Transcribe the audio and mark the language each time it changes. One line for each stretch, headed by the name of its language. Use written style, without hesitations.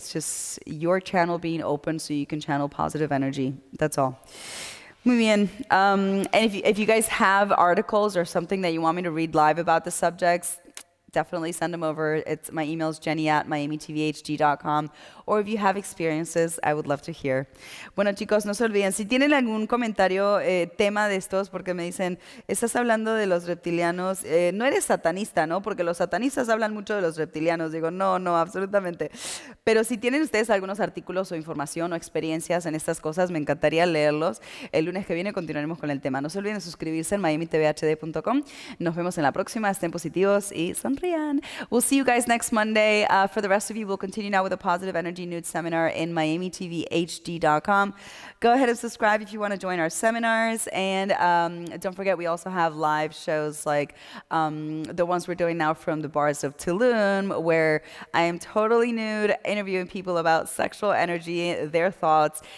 English: It's just your channel being open so you can channel positive energy. That's all.
Spanish: Muy bien.
English: And if you guys have articles or something that you want me to read live about the subjects, definitely send them over. My email is jenny@miamitvhd.com. Or if you have experiences, I would love to hear.
Spanish: Bueno, chicos, no se olviden, si tienen algún comentario, tema de estos, porque me dicen, estás hablando de los reptilianos, no eres satanista, ¿no? Porque los satanistas hablan mucho de los reptilianos. Digo, no, absolutamente. Pero si tienen ustedes algunos artículos o información o experiencias en estas cosas, me encantaría leerlos. El lunes que viene continuaremos con el tema. No se olviden de suscribirse en miamitvhd.com. Nos vemos en la próxima. Estén positivos y sonrían.
English: We'll see you guys next Monday. For the rest of you, we'll continue now with a positive energy nude seminar in miamitvhd.com. Go ahead and subscribe if you want to join our seminars. And don't forget, we also have live shows like the ones we're doing now from the bars of Tulum, where I am totally nude, interviewing people about sexual energy, their thoughts.